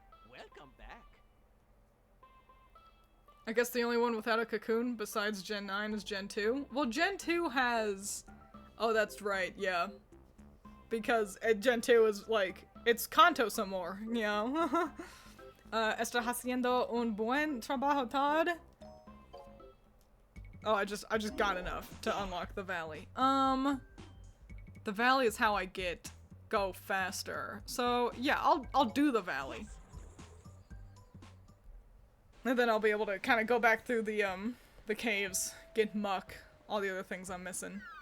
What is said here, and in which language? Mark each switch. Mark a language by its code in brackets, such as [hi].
[en] Welcome back. I guess the only one without a cocoon besides Gen 9 is Gen 2. Well, Gen 2 has... Oh, that's right, yeah. Because Gen 2 is like, it's Kanto some more, you know? [es] Está haciendo un buen trabajo, Todd. [en] Oh, I just got enough to unlock the valley. The valley is how I go faster. So, yeah, I'll do the valley. And then I'll be able to kind of go back through the caves, get muck, all the other things I'm missing.